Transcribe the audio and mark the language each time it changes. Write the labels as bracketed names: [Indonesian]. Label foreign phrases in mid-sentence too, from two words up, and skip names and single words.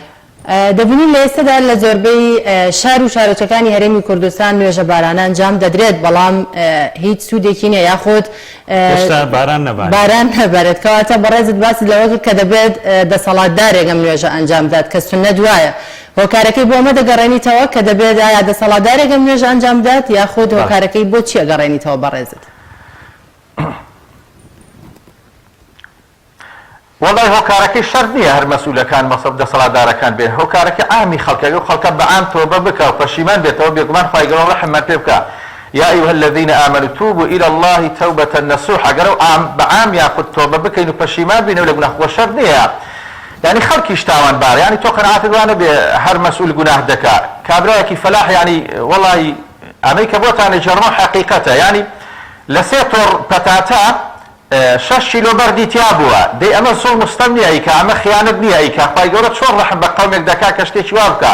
[Central Kurdish] دەبینین لە ئێستادا لە زۆربەی شار و شارۆچەکانی هەرێمی کوردستان نوێژە بارانە ئەنجام دەدرێت بەڵام هیچ سوودێکی نییە یاخود باران نەبارێت کەواتە بەڕێزت باسی لەوە کرد کە دەبێت دەسەڵاتدارێک ئەم نوێژە ئەنجام بدات کە سونەت وایە هۆکارەکەی بۆ ئەمە دەگەڕێنیتەوە کە دەبێت ئایا دەسەڵاتدارێک ئەم نوێژە ئەنجام بدات یاخود هۆکارەکەی بۆ چی ئەگەڕێنیتەوە بەڕێزت؟ وەڵای هۆکارەکەی شەرت نییە هەر مەسوولەکان مەسەب دەسەڵاتدارەکان بێن هۆکارەکە ئامی خەڵکەکە و خەڵکە بە ئام تۆبە بکە و پەشیمان بێتەوە بێگومان خوای گەورە ڕەحمەت پێ بکە [Arabic] یا ئەیها الذین آمنوا توبوا إلى الله توبة نصوحا [Central Kurdish] گەرە بە ئام یاخود تۆبە بکەین و پەشیمان بینەوە لە گوناح وە شەرت نییە یعنی خەڵکیش تاوانبار یعنی تۆ قەناعەتت وانە بێ هەر مەسئول گوناح دەکا کابرایەکی فەلاح یعنی وەڵی ئەمەی کە بۆتانە جەڕمە حەقیقەتە یعنی لە سێ تۆڕ پەتاتە 6 کیلۆ بەردی تیا بووە دەی ئەمە زۆر مستەم نییە ئەیکە ئەمە خیانەت نییە ئەیکە خوای گەورە چۆن ڕەحم بە قەومێک دەکا کە شتێکی وا بکە